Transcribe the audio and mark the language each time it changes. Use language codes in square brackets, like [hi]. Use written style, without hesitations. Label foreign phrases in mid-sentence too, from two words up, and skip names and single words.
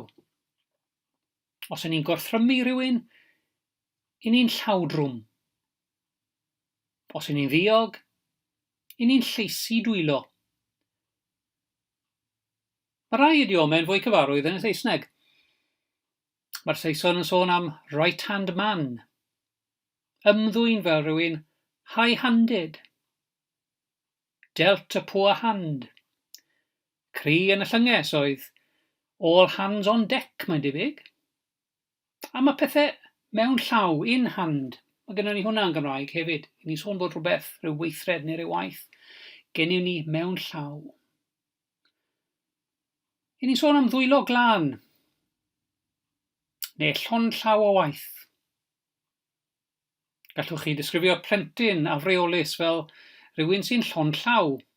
[cy] Os y'n ni'n gorthrymu rhywun, y'n ni'n llawdrwm. Os y'n ni'n ddiog, y'n ni'n lleisi dwylo. Mae rai idiomau'n fwy cyfarwydd yn y Saesneg. Mae'r Saeson yn sôn am [en] right-hand man. [cy] Ymddwyn fel rhywun high-handed. [en] Dealt a poor hand. [cy] Cri yn y llynges oedd [en] all hands on deck, [cy] mae'n debyg. A mae pethau mewn llaw, [en] in hand. [cy] Mae gennym ni hwnna yn Gymraeg hefyd. Ni'n sôn bod rhywbeth, rhyw weithred neu rhyw waith, gennym ni mewn llaw. Ni'n sôn am ddwylo glân, neu llond llaw o waith. Gallwch chi ddisgrifio plentyn afreolus fel rhywun sy'n llond llaw.